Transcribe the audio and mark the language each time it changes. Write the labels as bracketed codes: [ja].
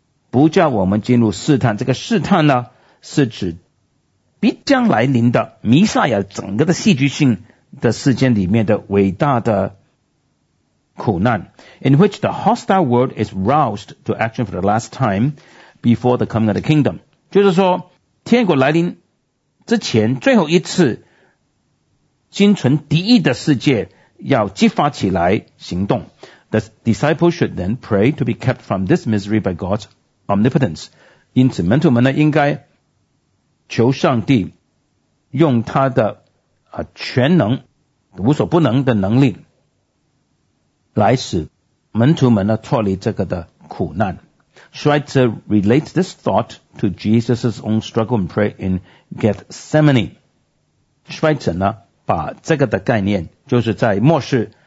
[zh] 不叫我们进入试探，这个试探呢，是指必将来临的弥赛亚整个的戏剧性的事件里面的伟大的苦难， [en] in which the hostile world is roused to action for the last time before the coming of the kingdom. [zh] 就是说，天国来临之前最后一次心存敌意的世界要激发起来行动。 [en] The disciples should then pray to be kept from this misery by God's omnipotence. [zh] 因此门徒们呢，应该求上帝用他的全能无所不能的能力来使门徒们呢脱离这个的苦难。 [en] Schweitzer relates this thought to Jesus' own struggle and prayer in Gethsemane. Schweitzer [zh] 呢把这个的概念，就是在末世